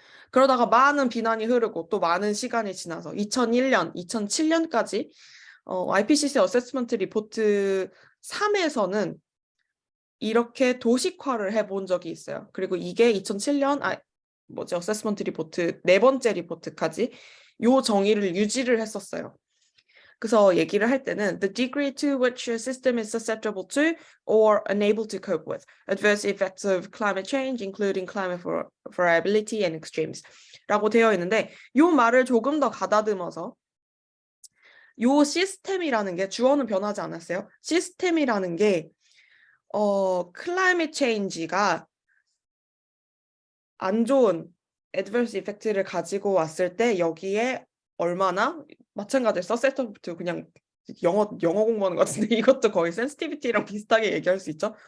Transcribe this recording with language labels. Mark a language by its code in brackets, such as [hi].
[ko] 그러다가 많은 비난이 흐르고 또 많은 시간이 지나서 2001년, 2007년까지 IPCC 어세스먼트 리포트 3에서는 이렇게 도식화를 해본 적이 있어요. 그리고 이게 2007년 어세스먼트 리포트 네 번째 리포트까지 요 정의를 유지를 했었어요. 그래서 얘기를 할 때는 [en] the degree to which a system is susceptible to or unable to cope with adverse effects of climate change, including climate variability and extremes [ko] 라고 되어 있는데 요 말을 조금 더 가다듬어서 요 시스템이라는 게 주어는 변하지 않았어요. 시스템이라는 게 클라이밋 체인지가 안 좋은 adverse effect를 가지고 왔을 때 여기에 얼마나 마찬가지로 susceptible to 그냥 영어 공부하는 것 같은데 이것도 거의 sensitivity랑 비슷하게 얘기할 수 있죠.